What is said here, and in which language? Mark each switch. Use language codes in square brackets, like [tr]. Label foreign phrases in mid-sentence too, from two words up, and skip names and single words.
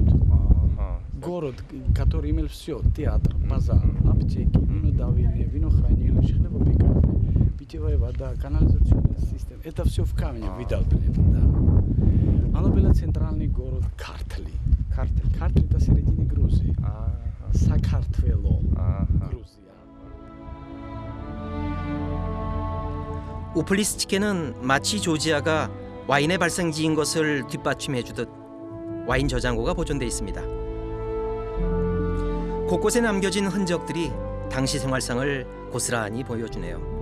[ru] Город, который имел все: театр, базар, аптеки, винодавильня, винохранилище, хлебопекарня, питьевая вода, канализационная система. Это все в камне видал, да. Оно был центральный город Картли. Картли это середина Грузии. Сакартвело, Грузия. [ko] 우플리스티케는 마치 조지아가 와인의 발생지인 것을 뒷받침해주듯 와인 저장고가 보존돼 있습니다. 곳곳에 남겨진 흔적들이 당시 생활상을 고스란히 보여주네요.